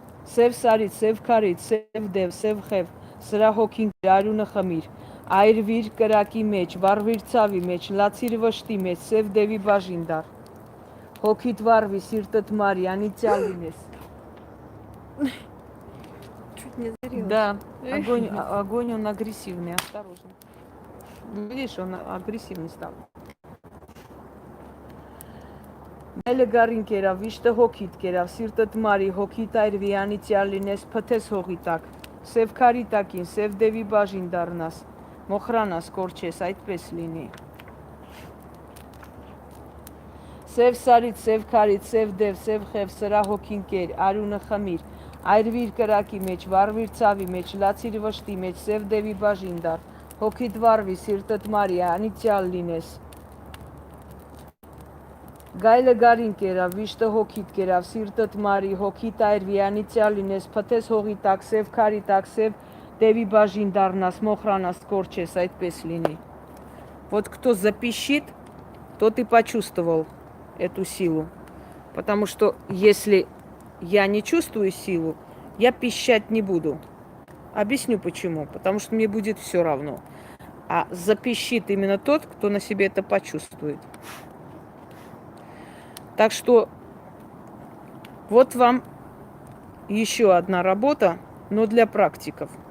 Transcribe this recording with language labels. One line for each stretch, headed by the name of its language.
Armenian: Սև սարից, սև քարից, սև դև, սև խև, սրա հոգին արյունը խմիր, այրվիր կրակի մեջ, վառվիր ցավի մեջ, լացիր վշտի մեջ, սև դևի բաժին դառ, հոգիտ վառվի, սիրտդ մարի, անիցյալ լինես։
Russian: Чуть не зарилась. Да, огонь он агрессивный, осторожно. Видишь, он агрессивный стал.
Armenian: Գայլը գարին կերավ, վիշտը հոգիտ կերավ, սիրտդ մարի, հոգիտ այրվի, անիցյալ լինես, փթես հողի տակ, սև քարի տակին, սև դևի բաժին դառնաս, մոխրանաս, կորչես, այդպես լինի։ Սև սարից, սև քարից, սև դև, սև խև, սրա հոգին կեր, արյունը խմիր, այրվիր կրակի մեջ, վառվիր ցավի մեջ, լացիր վշտի մեջ, սև դևի բաժին դառ, հոգիտ վառվի, սիրտդ մարի, անիցյալ լինես։ Գայլը գարին կերավ, վիշտը հոգիտ կերավ, սիրտդ մարի, հոգիտ այրվի, անիցյալ լինես, փթես հողի տակ, սև քարի տակ, սև դևի բաժին դառնաս, մոխրանաս, կորչես, այդպես լինի։
Russian: Вот кто запищит, тот и почувствовал эту силу. Потому что если я не чувствую силу, я пищать не буду. Объясню почему. Потому что мне будет все равно. А запищит именно тот, кто на себе это почувствует. Так что вот вам еще одна работа, но для практиков.